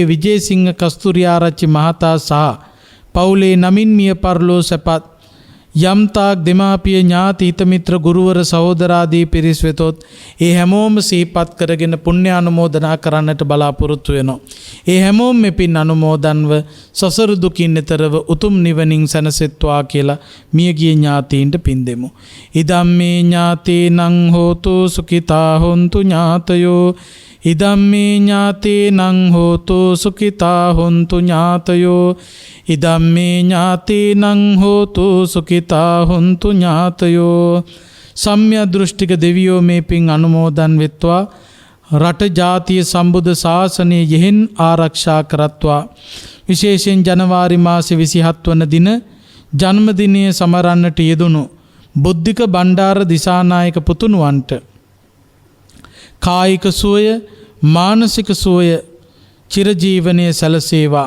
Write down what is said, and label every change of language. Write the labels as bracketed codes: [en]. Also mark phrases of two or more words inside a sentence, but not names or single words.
[si] විජේසිංහ කස්තුරිආරච්චි මහතා සහ පවුලේ නමින් මිය පරලෝ සැපත් යම්තාක් දෙමාපිය ඥාති හිත මිත්‍ර ගුරුවර සහෝදරාදී පිරිස් වෙතොත් ඒ හැමෝම සිහිපත් කරගෙන පුණ්‍යානුමෝදනා කරන්නට බලාපොරොත්තු වෙනවා. ඒ හැමෝම මෙපින් අනුමෝදන්ව සසර දුකින් එතරව උතුම් නිවනින් සැනසෙත්වා කියලා මියගිය ඥාතීන්ට පින් දෙමු. [pi] ඉදම්මේ ඥාතේනං හෝතු සුඛිතා හොන්තු ඥාතයෝ ඉදම්මේ ඥාතේනං හෝතු සුඛිතා හොන්තු ඥාතයෝ ඉදම්මේ ඥාතේනං හෝතු සුඛිතා හොන්තු ඥාතයෝ. [si] සම්‍යක් දෘෂ්ටික දෙවියෝ මේ පින් අනුමෝදන් වෙත්වා රට ජාතිය සම්බුද්ධ ශාසනය යෙහෙන් ආරක්ෂා කරත්වා. විශේෂයෙන් ජනවාරි මාසේ 27 වන දින ජන්මදිනය සමරන්නට යෙදුණු බුද්ධික බණ්ඩාර දිසානායක පුතුණුවන්ට කායික සුවය, මානසික සුවය චිරජීවනයේ සැලසේවා.